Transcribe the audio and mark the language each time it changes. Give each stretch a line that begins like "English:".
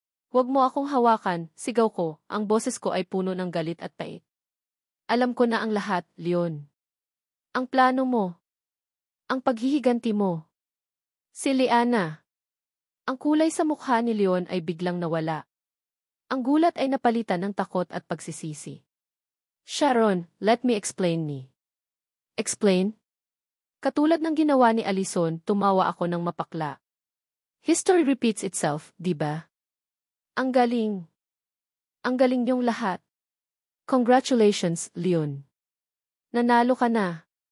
Filipino: Huwag mo akong hawakan, sigaw ko, ang boses ko ay puno ng galit at pait. Alam ko na ang lahat, Leon. Ang plano mo. Ang paghihiganti mo. Si Liana. Ang kulay sa mukha ni Leon ay biglang nawala. Ang gulat ay napalitan ng takot at pagsisisi.
English: Sharon, let me explain me. Explain?
Filipino: Katulad ng ginawa ni Alison, tumawa ako ng mapakla.
English: History repeats itself,
Filipino: di ba? Ang galing. Ang galing niyong lahat. Congratulations, Leon. Nanalo ka na.